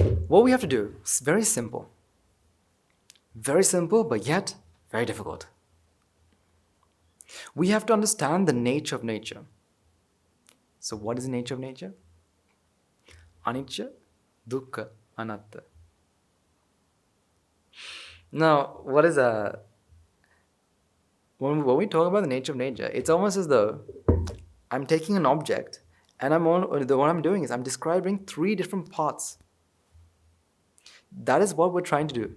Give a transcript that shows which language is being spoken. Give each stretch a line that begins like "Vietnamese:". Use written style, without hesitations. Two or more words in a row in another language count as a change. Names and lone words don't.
English: What we have to do is very simple. Very simple, but yet very difficult. We have to understand the nature of nature. So what is the nature of nature?
Pali: Anicca, dukkha, anatta.
English: Now, what is when we talk about the nature of nature, it's almost as though I'm taking an object and what I'm doing is I'm describing 3 different parts. That is what we're trying to do.